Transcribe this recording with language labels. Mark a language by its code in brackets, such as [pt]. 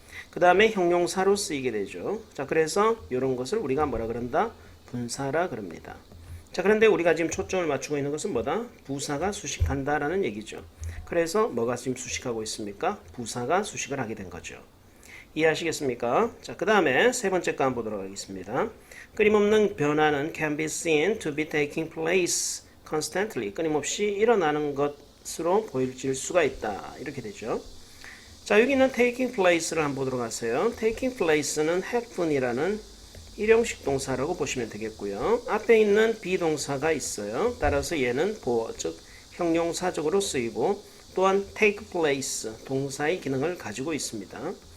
[ko] 그 다음에 형용사로 쓰이게 되죠. 자, 그래서 이런 것을 우리가 뭐라 그런다? 분사라 그럽니다. 자, 그런데 우리가 지금 초점을 맞추고 있는 것은 뭐다? 부사가 수식한다라는 얘기죠. 그래서 뭐가 지금 수식하고 있습니까? 부사가 수식을 하게 된 거죠. 이해하시겠습니까? 자, 그 다음에 세 번째 거 한번 보도록 하겠습니다. 끊임없는 변화는 [en] can be seen to be taking place constantly. [ko] 끊임없이 일어나는 것으로 보여질 수가 있다. 이렇게 되죠. 자, 여기는 taking place를 한번 보도록 하세요. taking place는 happen이라는 일형식 동사라고 보시면 되겠고요. 앞에 있는 비동사가 있어요. 따라서 얘는 보어, 즉 형용사적으로 쓰이고 또한 take place, 동사의 기능을 가지고 있습니다.